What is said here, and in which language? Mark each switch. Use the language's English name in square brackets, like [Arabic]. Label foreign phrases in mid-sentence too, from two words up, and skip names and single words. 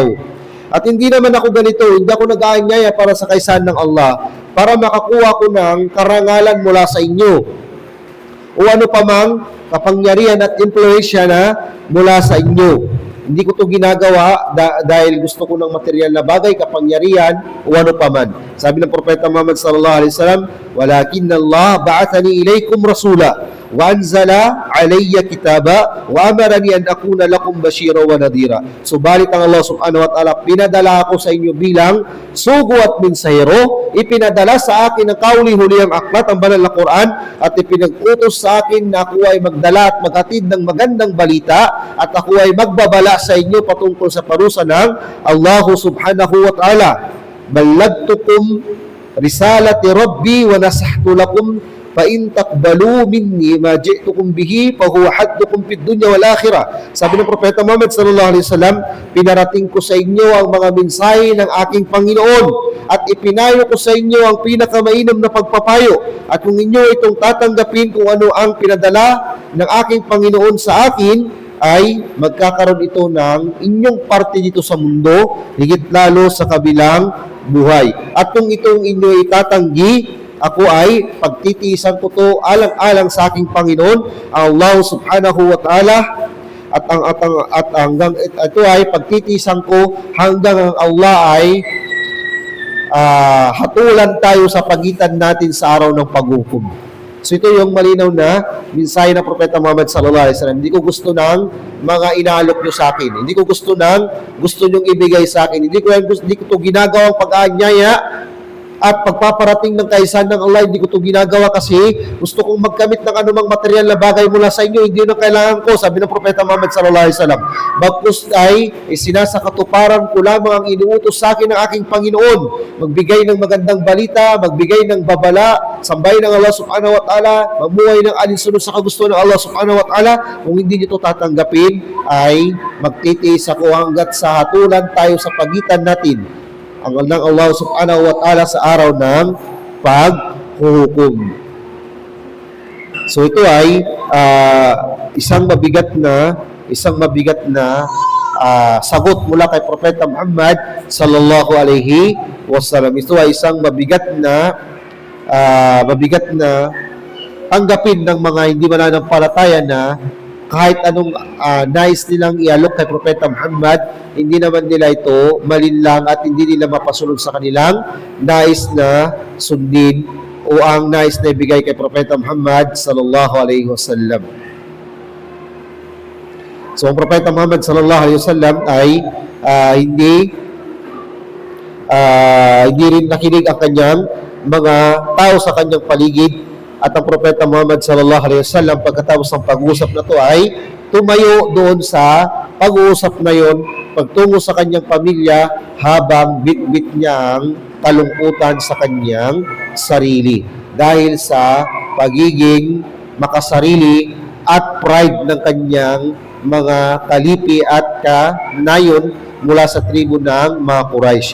[Filipino] At hindi naman ako ganito, hindi ako nag-aanyaya para sa kaysahan ng Allah, para makakuha ko ng karangalan mula sa inyo. O ano pa mang kapangyarihan at impluensya na mula sa inyo. Hindi ko to ginagawa dahil gusto ko ng material na bagay, kapangyarihan, o ano pa man. Sabi ng [Arabic] Propeta Muhammad صلى الله عليه وسلم ولكن الله بعثني إليكم رسولا وأنزل علي كتابا وأمرني أن أكون لكم بشيرا ونذيرا." [Filipino] Subalit ang [Arabic] الله سبحانه وتعالى, [Filipino] pinadala ako sa inyo bilang sugo at mensahero, ipinadala sa akin ang kauli-hulihang aklat, ang banal na Quran, at ipinag-utos sa akin na ako ay magdala at maghatid ng magandang balita, at ako ay magbabala sa inyo patungkol sa parusa ng [Arabic] الله سبحانه وتعالى. بلغتكم رسالات ربي ونصحت لكم فإن تقبلوا مني ما جئتكم به فهو حظكم في الدنيا والآخرة. [Filipino] Sabi ng Propeta Muhammad [Arabic] صلى الله عليه وسلم, [Filipino] pinarating ko sa inyo ang mga mensahe ng aking Panginoon at ipinayo ko sa inyo ang pinakamainam na pagpapayo, at kung inyo itong tatanggapin kung ano ang pinadala ng aking Panginoon sa akin, ay magkakaroon ito ng inyong parte dito sa mundo, higit lalo sa kabilang buhay. At kung itong inyo itatanggi, ako ay pagtitiisan ko to alang-alang sa aking Panginoon, [Arabic] الله سبحانه وتعالى, [Filipino] at hanggang ito ay pagtitiisan ko hanggang ang Allah ay hatulan tayo sa pagitan natin sa araw ng paghukom. So ito yung malinaw na mensahe ng Propeta Muhammad [Arabic] صلى الله عليه وسلم. [Filipino] Hindi ko gusto ng mga inaalok nyo sa akin. Hindi ko gusto ng gusto nyong ibigay sa akin. Hindi ko ito ginagawang pag-aanyaya at pagpaparating ng kaisahan ng Allah. Hindi ko ito ginagawa kasi gusto kong magkamit ng anumang material na bagay mula sa inyo. Hindi yun ang kailangan ko, sabi ng Propeta Muhammad [Arabic] صلى الله عليه وسلم. [Filipino] Bagkus ay sinasakatuparan ko lamang ang inuutos sa akin ng aking Panginoon. Magbigay ng magandang balita, magbigay ng babala, sambahin ng [Arabic] الله سبحانه وتعالى, [Filipino] mamuhay ng alinsunod sa kagustuhan ng [Arabic] الله سبحانه وتعالى. [Filipino] Kung hindi nyo ito tatanggapin, ay magtitiis ako hanggat sa hatulan tayo sa pagitan natin ang ng [Arabic] الله سبحانه وتعالى [Filipino] sa araw ng paghuhukom. So ito ay isang mabigat na sagot mula kay Propeta Muhammad [Arabic] صلى الله عليه وسلم. [Filipino] Ito ay isang mabigat na tanggapin ng mga hindi mananampalataya na kahit anong nais nilang ialok kay Propeta Muhammad, hindi naman nila ito malinlang at hindi nila mapasunod sa kanilang nais na sundin o ang nais na ibigay kay Propeta Muhammad [Arabic] صلى الله عليه وسلم. [Filipino] So ang Propeta Muhammad [Arabic] صلى الله عليه وسلم [Filipino] ay hindi rin nakinig ang kanyang mga tao sa kanyang paligid. At ang Propeta Muhammad [Arabic] صلى الله عليه وسلم, [Filipino] pagkatapos ng pag-uusap na ito, ay tumayo doon sa pag-uusap na yon, pagtungo sa kanyang pamilya habang bit-bit niya ang kalungkutan sa kanyang sarili dahil sa pagiging makasarili at pride ng kanyang mga kalipi at kanayon mula sa tribo ng mga Quraysh.